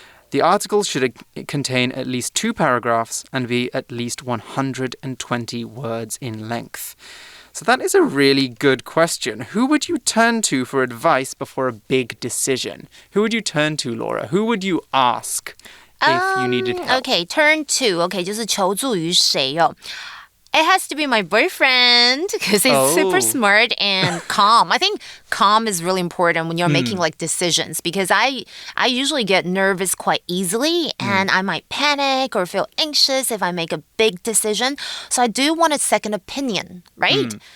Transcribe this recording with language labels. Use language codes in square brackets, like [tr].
[en] The article should contain at least 2 paragraphs and be at least 120 words in length. So that is a really good question. Who would you turn to for advice before a big decision? Who would you turn to, Laura? Who would you ask if you needed help? Okay, turn to. [zh] Okay, 就是求助于谁哦。 [en] It has to be my boyfriend because he's super smart and calm. I think calm is really important when you're making decisions because I usually get nervous quite easily and I might panic or feel anxious if I make a big decision. So I do want a second opinion, right?